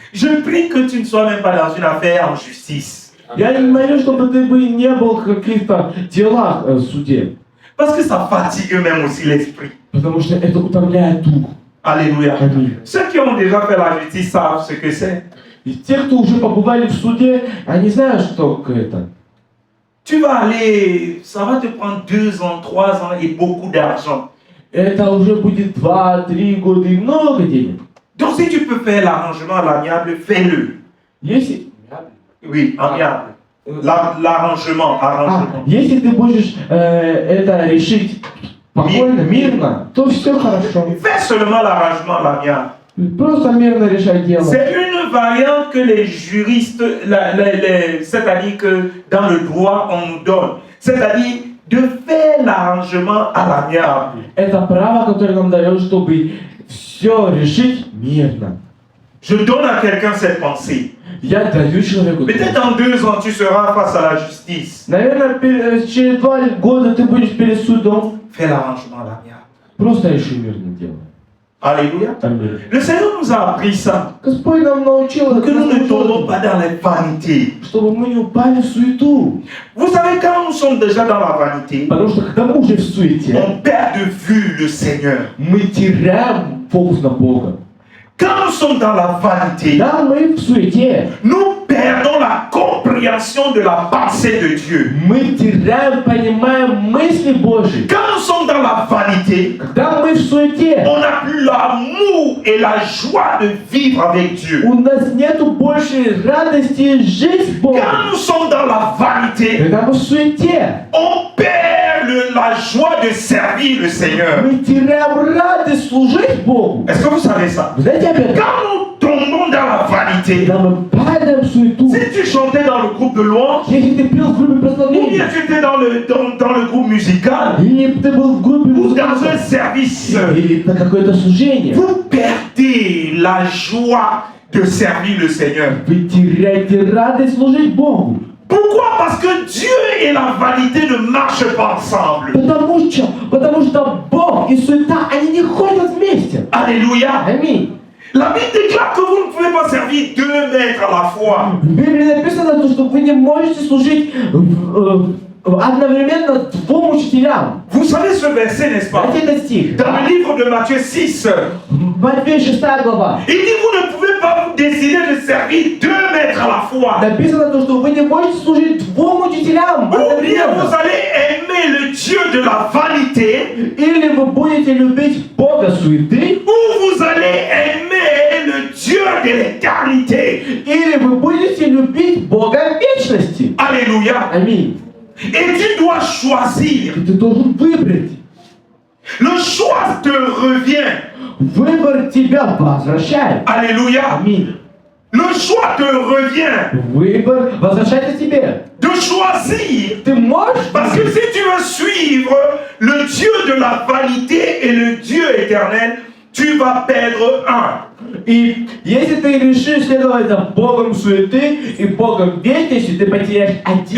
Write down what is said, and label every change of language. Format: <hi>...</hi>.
<fr>Je prie que tu ne sois même pas dans une affaire en justice.</fr> <ru>Я не молю, чтобы ты бы не был в каких-то делах в суде.</ru> <fr>Parce que ça fatigue même aussi l'esprit.</fr> <ru>Потому что это утомляет дух.</ru> <fr>Alléluia.</fr> <ru>Аминь.</ru> <fr>Ceux qui ont déjà fait la justice savent ce que c'est.</fr> <ru>И те, кто уже побывали в суде, они знают, что это.</ru> <fr>Tu vas aller, ça va te prendre 2 ans, 3 ans et beaucoup d'argent.</fr> <ru>Это уже будет 2-3 года и много денег.</ru> <fr>Donc si tu peux faire l'arrangement à l'amiable, fais-le.</fr> <ru>Если,</ru> <fr>Oui, amiable. L'arrangement, arrangement.</fr> <ru>если ты будешь это решить спокойно, мирно, то все хорошо.</ru> <fr>Fais seulement l'arrangement à l'amiable.</fr> <ru>Просто мирно решать дело.</ru> <fr>C'est une variante que les juristes, c'est-à-dire que dans le droit, on nous donne. C'est-à-dire de faire l'arrangement à l'amiable.</fr> <ru>Это право, которое нам дает, чтобы все решить мирно.</ru> <fr>Je donne à quelqu'un cette pensée.</fr> <ru>Я даю человеку.</ru> <fr>Peut-être dans 2 ans, tu seras face à la justice.</fr> <ru>Наверное, через 2 года ты будешь перед судом.</ru> <fr>Fais l'arrangement à l'amiable.</fr> <ru>Просто реши мирное дело.</ru> <fr>Alléluia.</fr> <ru>Аминь.</ru> <fr>Le Seigneur nous a appris ça.</fr> <ru>Господь нам научил,</ru> <fr>Que nous ne tombons pas dans les vanités.</fr> <ru>чтобы мы не упали в суету.</ru> <fr>Vous savez, quand nous sommes déjà dans la vanité,</fr> <ru>Потому что когда мы уже в суете,</ru> <fr>on perd de vue le Seigneur.</fr> <ru>мы теряем фокус на Бога.</ru> <fr>Quand nous sommes dans la vanité,</fr> <ru>Когда мы в суете,</ru> <fr>nous perdons la compréhension de la pensée de Dieu.</fr> <ru>мы теряем, понимаем мысли Божьи.</ru> <fr>Quand nous sommes dans la vanité,</fr> <ru>Когда мы в суете,</ru> <fr>on n'a plus l'amour et la joie de vivre avec Dieu.</fr> <ru>у нас нету больше радости жить с Богом.</ru> <fr>Quand nous sommes dans la vanité,</fr> <ru>Когда мы в суете,</ru> <fr>on perd la joie de servir le Seigneur.</fr> <ru>мы теряем радость служить Богу.</ru> <fr>Est-ce que vous savez ça?</fr> <ru>Вы знаете об этом?</ru> <fr>Quand nous tombons dans la vanité,</fr> <ru>Когда мы падаем в суету,</ru> <fr>si tu chantais dans le groupe de louange,</fr> <ru>если ты пел в группе</ru> <fr>ou bien</fr> <ru>прославления,</ru> <fr>tu étais dans le groupe musical,</fr> <ru>или ты был в группе</ru> <fr>ou dans un</fr> <ru>музыкантов,</ru> <fr>service,</fr> <ru>или на какое-то служение,</ru> <fr>vous perdez la joie de servir le Seigneur.</fr> <ru>вы теряете радость служить Богу.</ru> <fr>Pourquoi? Parce que Dieu et la vanité ne marchent pas ensemble.</fr> <ru>Потому что Бог и суета, они не ходят вместе.</ru> <fr>Alléluia.</fr> <ru>Аминь.</ru> <fr>La Bible déclare que vous ne pouvez pas servir 2 maîtres à la fois.</fr> <ru>В Библии написано, что вы не можете служить одновременно двум учителям.</ru> <fr>Vous savez ce verset, n'est-ce pas?</fr> <ru>Знаете этот стих?</ru> <fr>Dans le livre de Matthieu 6,</fr> <ru>Матфея 6 глава.</ru> <fr>il dit vous ne pouvez pas vous décider de servir 2 maîtres à la fois.</fr> <ru>Написано, что вы не можете служить двум учителям.</ru> <fr>Ou bien vous allez aimer le Dieu de la vanité,</fr> <ru>Или вы будете любить Бога суеты,</ru> <fr>ou vous allez aimer le Dieu de l'éternité.</fr> <ru>или вы будете любить Бога вечности.</ru> <fr>Alléluia.</fr> <ru>Аминь.</ru> <fr>Et tu dois choisir.</fr> <ru>И ты должен выбрать.</ru> <fr>Le choix te revient.</fr> <ru>Выбор тебя возвращает.</ru> <fr>Alléluia.</fr> <ru>Аминь.</ru> <fr>Le choix te revient</fr> <ru>Выбор возвращается тебе.</ru> <fr>de choisir.</fr> <ru>Ты можешь,</ru> <fr>Parce que si tu veux suivre le Dieu de la vanité et le Dieu éternel, tu vas perdre un.</fr> <ru>и если ты решишь следовать за Богом суеты и Богом вечности, ты потеряешь один.</ru>